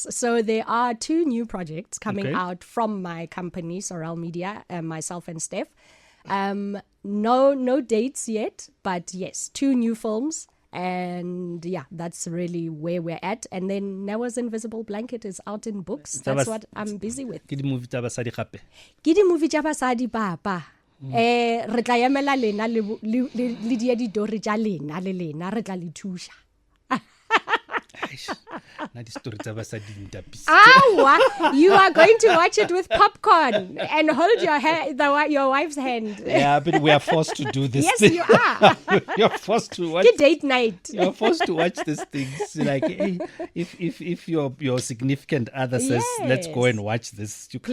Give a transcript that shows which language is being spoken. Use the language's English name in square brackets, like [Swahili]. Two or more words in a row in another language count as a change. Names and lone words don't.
[English] So there are 2 new projects coming out from my company, Sorrel Media, myself and Steph. No dates yet, but yes, 2 new films. And yeah, that's really where we're at. And then Noah's Invisible Blanket is out in books. That's what I'm busy with. [Northern Sotho] Ke di movie tsa basadi gape. Ke di movie tsa basadi papa. Re tla emela lena le dia di dori tsa lena le lena re tla le thusha. [English] You are going to watch it with popcorn and hold your wife's hand. Yeah, but we are forced to do this. Yes, you are. You're forced to watch. Good date night. You're forced to watch these things. Like, hey, if your significant other says, "Let's go and watch this," you can't.